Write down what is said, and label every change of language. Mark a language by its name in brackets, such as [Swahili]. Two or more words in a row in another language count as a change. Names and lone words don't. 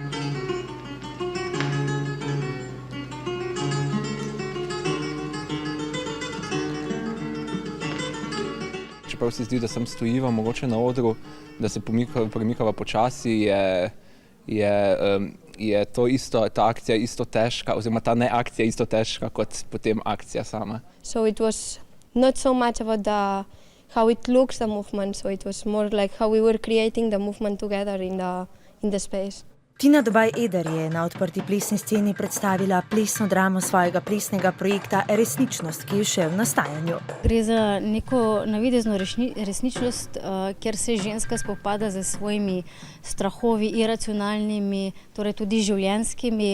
[Slovenian] Čeprav se zdi, da sem stojiva mogoče na odru, da se premikava počasi, je to isto, ta akcija isto težka, oziroma ta neakcija isto težka kot potem akcija sama. [English] So it was not so much about how it looks, the movement, so it was more like how we were creating the movement together in the space. [Slovenian] Tina Dobaj-Eder je na odprti plesni sceni predstavila plesno dramo svojega plesnega projekta Resničnost, ki je še v nastajanju. Gre za neko navidezno resničnost, kjer se ženska spopada z svojimi strahovi, iracionalnimi, torej tudi življenjskimi.